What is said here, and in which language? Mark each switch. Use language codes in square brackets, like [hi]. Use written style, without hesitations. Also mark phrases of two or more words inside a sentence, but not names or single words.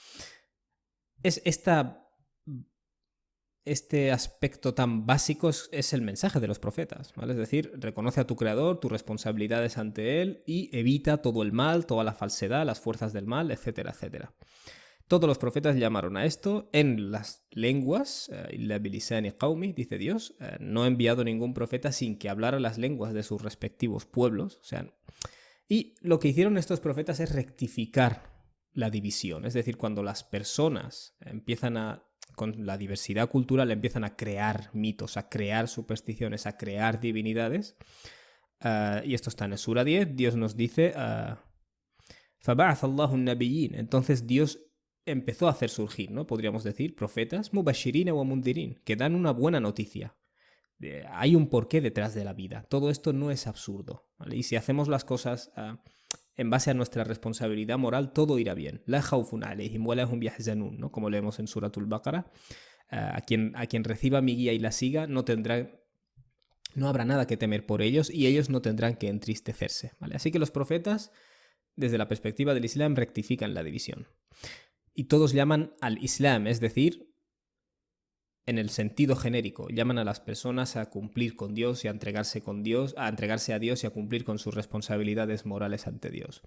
[es] Este aspecto tan básico es el mensaje de los profetas, ¿vale? Es decir, reconoce a tu creador, tus responsabilidades ante él y evita todo el mal, toda la falsedad, las fuerzas del mal, etcétera, etcétera. Todos los profetas llamaron a esto en las lenguas, [ar] إلا بلسان قومه, [es] dice Dios, no he enviado ningún profeta sin que hablara las lenguas de sus respectivos pueblos, y lo que hicieron estos profetas es rectificar la división, es decir, cuando las personas empiezan con la diversidad cultural empiezan a crear mitos, a crear supersticiones, a crear divinidades. Y esto está en el Sura 10. Dios nos dice [ar] فَبَعَثَ اللَّهُ النَّبِيِّينَ. [es] Entonces Dios empezó a hacer surgir, ¿no? Podríamos decir, profetas, [ar] مُبَشِّرِينَ وَمُنذِرِينَ, [es] que dan una buena noticia. Hay un porqué detrás de la vida. Todo esto no es absurdo, ¿vale? Y si hacemos las cosas en base a nuestra responsabilidad moral, todo irá bien. [ar] لا خوف عليهم ولا هم يحزنون, [es] ¿no? Como leemos en Suratul Baqara. A quien reciba mi guía y la siga no habrá nada que temer por ellos y ellos no tendrán que entristecerse, ¿vale? Así que los profetas, desde la perspectiva del Islam, rectifican la división. Y todos llaman al Islam, es decir, en el sentido genérico, llaman a las personas a cumplir con Dios y a entregarse a Dios y a cumplir con sus responsabilidades morales ante Dios.